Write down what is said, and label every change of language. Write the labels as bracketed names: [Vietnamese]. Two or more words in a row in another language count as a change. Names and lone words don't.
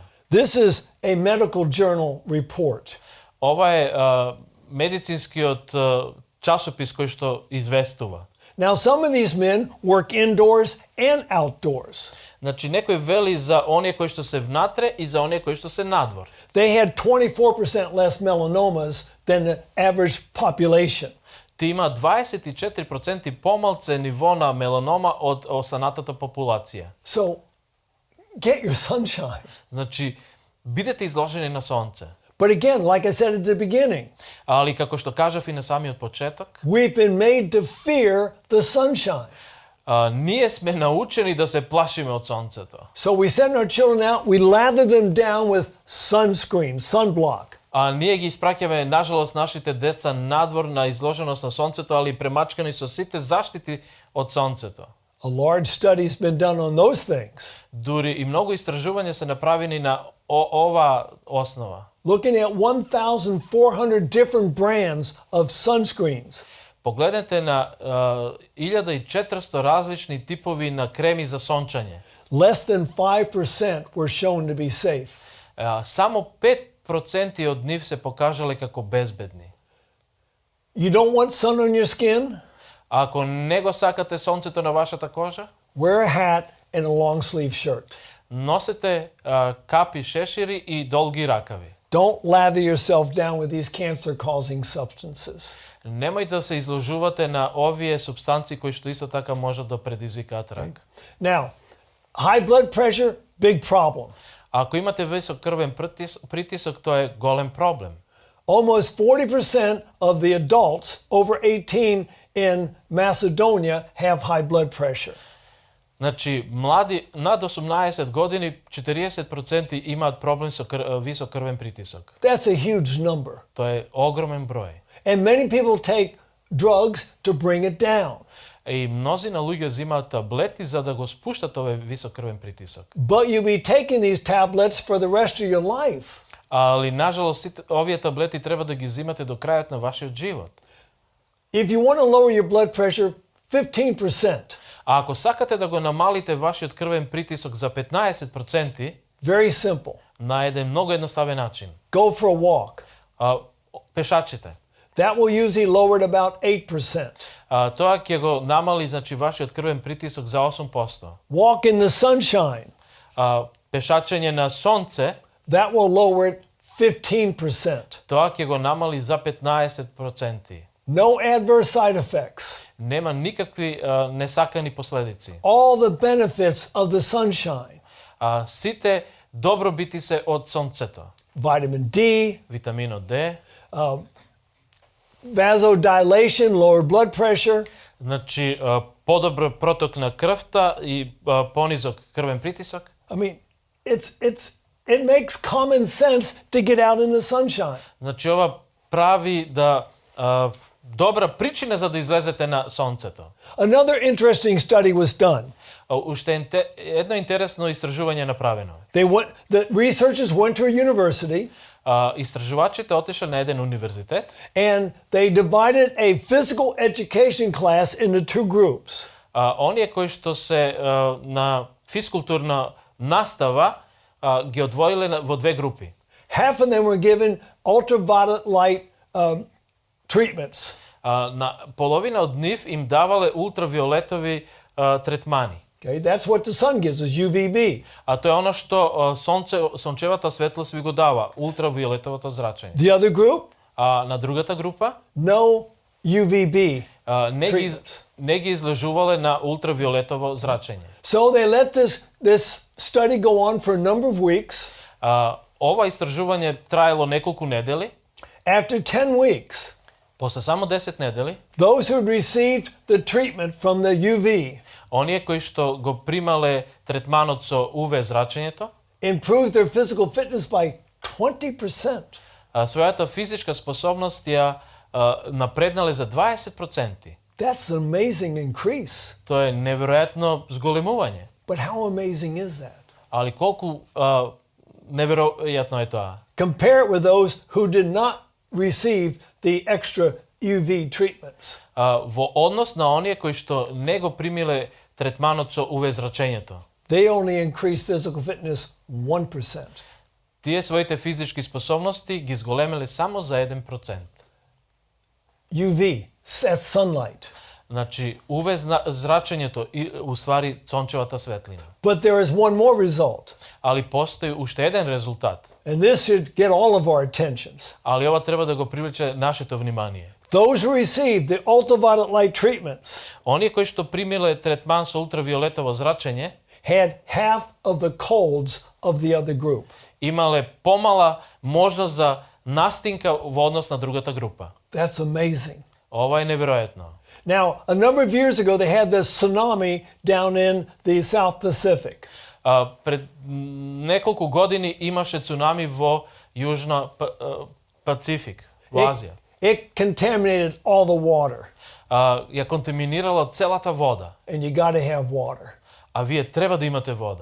[English] This is a medical journal report. [Macedonian] Ова е медицинскиот часопис кој што известува. [English] Now some of these men work indoors and outdoors. [Macedonian] Значи некој вели за оние кои што се внатре и за оние кои што се надвор. [English] They had 24% less melanomas than the average population. [Macedonian] Ти има 24% помалце ниво на меланома од останатата популација. [English] So get your sunshine. [Macedonian] Значи бидете изложени на сонце. [English] But again, like I said at the beginning, [Macedonian] Али како што кажав и на самиот почеток, [English] we've been made to fear the sunshine. [Macedonian] Ние сме научени да се плашиме од сонцето. [English] So we send our children out, we lather them down with sunscreen, sunblock. [Macedonian] Ние ги испраќаме, нажалост, нашите деца надвор на изложеност на сонцето, али премачкани со сите заштити од сонцето. [English] A large study's been done on those things. [Macedonian] Дури и многу истражувања се направени на ова основа. [English] Looking at 1,400 different brands of sunscreens. [Macedonian] Погледнете на 1400 различни типови на креми за сончање. [English] Less than 5% were shown to be safe. [Macedonian] Само 5% од нив се покажале како безбедни. [English] You don't want sun on your skin? [Macedonian] Ако не го сакате сонцето на вашата кожа, [English] Wear a hat and a long sleeve shirt. [Macedonian] носете капи шешири и долги ракави. [English] Don't lather yourself down with these cancer-causing substances. [Macedonian] Немој да се изложувате на овие супстанции кои што исто така можат да предизвикаат рак. [English] Now, high blood pressure, big problem. [Macedonian] Ако имате висок крвен притисок, тоа е голем проблем. [English] Almost 40% of the adults over 18 in Macedonia have high blood pressure. [Macedonian] Значи, млади над 18 години, 40% имаат проблем со висок крвен притисок. [English] That's a huge number. [Macedonian] Тоа е огромен број. [English] And many people take drugs to bring it down. [Macedonian] И мнозина луѓе взимаат таблети за да го спуштат овој висок крвен притисок. [English] But you'll be taking these tablets for the rest of your life. [Macedonian] Али нажалост овие таблети треба да ги взимате до крајот на вашиот живот. [English] If you want to lower your blood pressure 15%, [Macedonian] А ако сакате да го намалите вашиот крвен притисок за 15%, [English] very simple. [Macedonian] на еден многу едноставен начин. [English] Go for a walk. [Macedonian] Пешачите. [English] That will usually lower it about 8%. [Macedonian] Тоа ќе го намали значи вашиот крвен притисок за 8%. [English] Walk in the sunshine. [Macedonian] Пешачење на сонце, [English] That will lower it 15%. [Macedonian] тоа ќе го намали за 15%. [English] No adverse side effects. [Macedonian] Нема никакви несакани последици. [English] All the benefits of the sunshine. [Macedonian] Сите добробити се од сонцето. [English] Vitamin D, [Macedonian] Витаминот Д, [English] vasodilation, lower blood pressure. [Macedonian] значи подобро проток на крвта и понизок крвен притисок. [English] I mean, it makes common sense to get out in the sunshine. [Macedonian] Значи ова прави да добра причина за да излезете на сонцето. [English] Another interesting study was done. [Macedonian] Уште едно интересно истражување направено. [English] The researchers went to a university. [Macedonian] Истражувачите отишла на еден универзитет. [English] And they divided a physical education class into two groups. [Macedonian] Оние кои што се на физкултурна настава ги одвоиле во две групи. [English] Half of them were given ultraviolet light treatments. [Macedonian] На половина од нив им давале ултравиолетови третмани. [English] Okay, that's what the sun gives us, UVB. [Macedonian] Тоа е она што сончевата светлост ви го дава, ултравиолетовото зрачење. [English] The other group? [Macedonian] На другата група [English] No UVB. [Macedonian] не ги изложувале на ултравиолетово зрачење. [English] So they let this study go on for a number of weeks. [Macedonian] Ова истражување траело неколку недели. [English] After 10 weeks, [Macedonian] После само 10 недели, [English] those who had received the treatment from the UV [Macedonian] оние кои што го примале третманот со УВ зрачењето, [English] improved their physical fitness by 20%. [Macedonian] Својата физичка способност ја напреднале за 20%. [English] That's an amazing increase. [Macedonian] Тоа е неверојатно зголемување. [English] But how amazing is that? [Macedonian] Али колку неверојатно е тоа. [English] Compare it with those who did not receive the extra UV treatments. [Macedonian] Во однос на оние кои што не го примиле третманот со УВ зрачењето. [English] They only increased physical fitness 1%. [Macedonian] Тие своите физички способности ги зголемеле само за 1%. [English] UV, that's sunlight. [Macedonian] Значи, УВ зрачењето и уствари сончевата светлина. [English] But there is one more result. [Macedonian] Али постои уште еден резултат. [English] And this should get all of our attentions. [Macedonian] Али ова треба да го привлече нашето внимание. [English] Those who received the ultraviolet light treatments [Macedonian] Оние кои што примиле третман со ултравиолетово зрачење [English] had half of the colds of the other group. [Macedonian] имале помала можност за настинка во однос на другата група. [English] That's amazing. [Macedonian] Ова е неверојатно. [English] Now, a number of years ago, they had this tsunami down in the South Pacific. [Macedonian] Пред неколку години имаше цунами во Јужна Пацифик, во Азија. [English] It contaminated all the water, [Macedonian] Ја контаминирала целата вода. [English] and you got to have water. [Macedonian] А вие треба да имате вода.